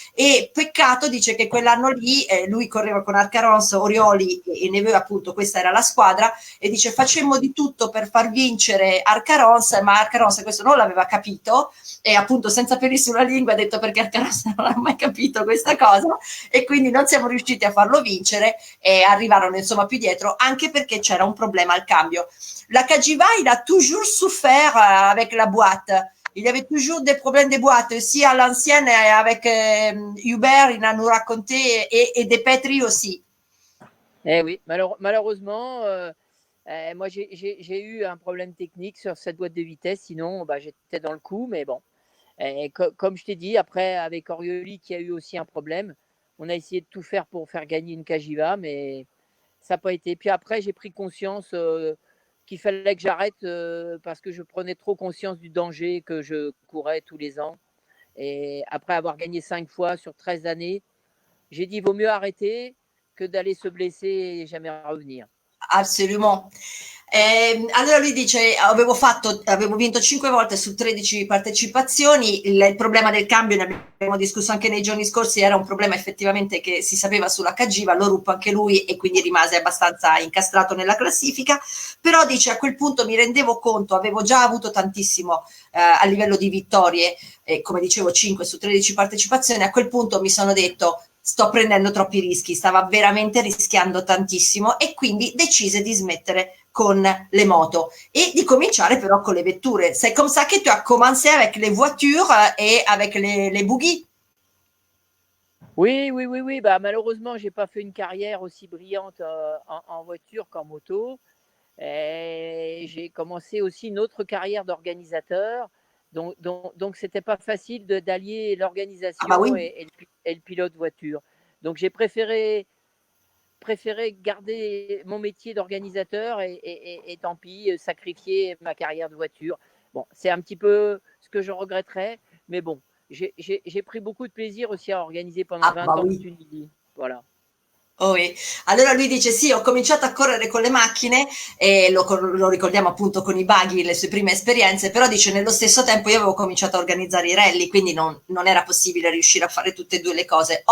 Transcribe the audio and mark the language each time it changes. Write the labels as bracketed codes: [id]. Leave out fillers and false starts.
[it] e peccato dice che quell'anno lì lui correva con Arcaronso, Orioli e Neveu appunto questa era la squadra e dice facemmo di tutto per far vincere Arcaronso ma Arcaronso questo non l'aveva capito e appunto senza peli sulla lingua ha detto perché Arcaronso non ha mai capito questa cosa e quindi non siamo riusciti a farlo vincere e arrivarono insomma più dietro anche perché c'era un problema al cambio. [fr] La Cagiva il a toujours souffert avec la boîte. Il y avait toujours des problèmes de boîte, aussi à l'ancienne avec Hubert, il en nous racontait, et des Petri aussi. Eh oui, malheureusement, moi j'ai eu un problème technique sur cette boîte de vitesse, sinon bah, j'étais dans le coup, mais bon. Comme je t'ai dit, après avec Orioli qui a eu aussi un problème, on a essayé de tout faire pour faire gagner une Cagiva, mais ça n'a pas été. Puis après, j'ai pris conscience qu'il fallait que j'arrête parce que je prenais trop conscience du danger que je courais tous les ans. Et après avoir gagné 5 fois sur 13 années, j'ai dit vaut mieux arrêter que d'aller se blesser et jamais revenir. [it] Assolutamente. Allora lui dice: avevo vinto 5 volte su 13 partecipazioni. Il problema del cambio, ne abbiamo discusso anche nei giorni scorsi, era un problema effettivamente che si sapeva sull'HG, va lo ruppe anche lui e quindi rimase abbastanza incastrato nella classifica. Però dice: a quel punto mi rendevo conto, avevo già avuto tantissimo a livello di vittorie, come dicevo 5 su 13 partecipazioni. A quel punto mi sono detto: sto prendendo troppi rischi, stava veramente rischiando tantissimo e quindi decise di smettere con les et di cominciare però con le vetture. [fr] C'est comme ça que tu as commencé avec les voitures et avec les buggy. Oui, oui, oui, oui. Bah, malheureusement, j'ai pas fait une carrière aussi brillante en voiture qu'en moto. Et j'ai commencé aussi une autre carrière d'organisateur. Donc c'était pas facile d'allier Ah bah l'organisation oui. et le pilote voiture. Donc j'ai préféré garder mon métier d'organisateur et tant pis, sacrifier ma carrière de voiture. Bon, c'est un petit peu ce que je regretterais, mais bon, j'ai pris beaucoup de plaisir aussi à organiser pendant Ah 20 bah ans en oui. Tunisie. Voilà. [it] Oh, allora lui dice sì, ho cominciato a correre con le macchine e lo ricordiamo appunto con i buggy, le sue prime esperienze, però dice nello stesso tempo io avevo cominciato a organizzare i rally, quindi non era possibile riuscire a fare tutte e due le cose.